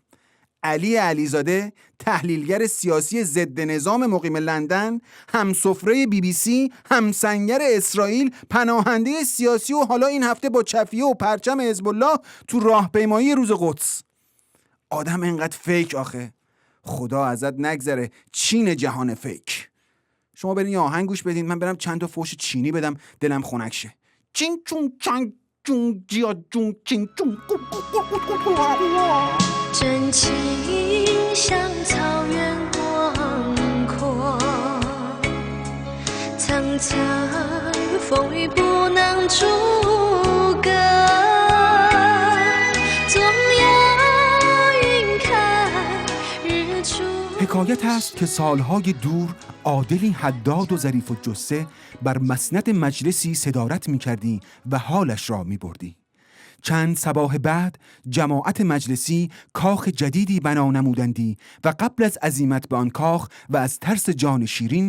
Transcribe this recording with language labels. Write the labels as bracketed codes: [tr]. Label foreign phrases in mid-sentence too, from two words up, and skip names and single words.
[fa] علی علیزاده، تحلیلگر سیاسی ضد نظام مقیم لندن، همسفره BBC، همسنگر اسرائیل، پناهنده سیاسی و حالا این هفته با چفیه و پرچم حزب الله تو راهپیمایی روز قدس. آدم انقدر فیک آخه، خدا ازت نگذره. چین جهان فیک. شما برین یه آهنگ گوش بدین، من برم چند تا فوش چینی بدم دلم خنک شه. چین چون چنگ چون جیا چون چین چون. [zh] 真情像草原广阔，层层风雨不能阻隔，总有 [fa] حکایت است که سالهای دور عادلی حداد و ظریف الجثه بر مسند مجلسی صدارت می کردی و حالش را می بردی. چند صباح بعد جماعت مجلسی کاخ جدیدی بنا نمودندی و قبل از عزیمت به آن کاخ و از ترس جان شیرین